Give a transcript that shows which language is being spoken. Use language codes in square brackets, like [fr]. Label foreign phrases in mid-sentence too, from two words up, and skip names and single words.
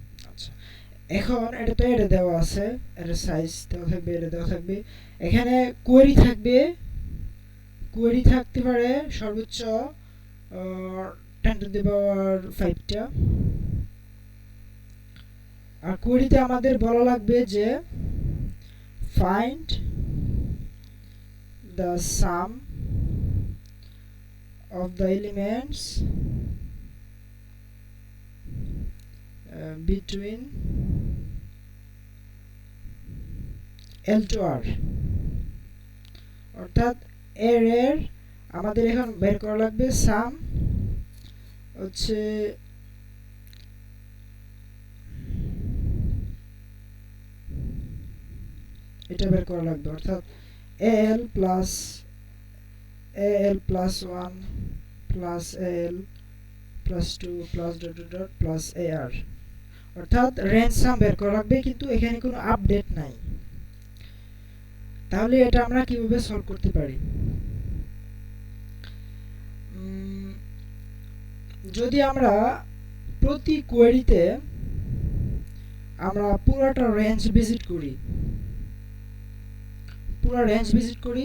[bn] আচ্ছা, এখন এটা তো এটা দেওয়া আছে, এর সাইজ দেওয়া থাকবে, এটা দেওয়া থাকবে। এখানে কোয়েরি থাকবে, কোয়েরি থাকতে পারে সর্বোচ্চ 10 [en] to the power [bn] 5 টা। আর কোয়েরিতে আমাদের বলা লাগবে যে [en] find the sum of the elements between L to R, [bn] অর্থাৎ এর আমাদের এখন বের করা লাগবে সাম হচ্ছে এটা বের করা লাগবে, অর্থাৎ [en] al plus 1 plus al plus 2 plus dot dot dot plus ar, [bn] অর্থাৎ রেঞ্জ সাম বের করা লাগবে, কিন্তু এখানে কোনো আপডেট নাই। তাহলে এটা আমরা কিভাবে সলভ করতে পারি? যদি আমরা প্রতি কোয়েরিতে আমরা পুরোটা রেঞ্জ ভিজিট করি, পুরো রেঞ্জ ভিজিট করি,